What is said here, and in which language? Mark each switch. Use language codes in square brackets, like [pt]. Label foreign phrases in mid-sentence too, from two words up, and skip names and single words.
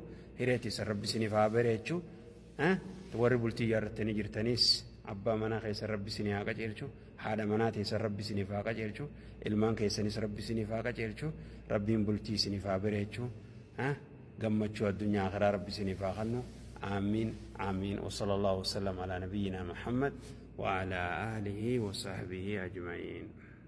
[om] Hiree teessan rabbi isiniif haa bareechu. Warri bultii jaarrattanii jirtanis abbaa manaa keessan rabbi isin haa qajeelchu. Haadha manaa teessan rabbi isiniif haa qajeelchu. Ilmaan keessanis rabbi isiniif haa qajeelchu. Rabbiin bultii isiniif haa bareechu. Gammachuu addunyaa akhiraa rabbi isiniif haa kennu. [ar] آمين آمين وصلى الله وسلم على نبينا محمد وعلى آله وصحبه أجمعين.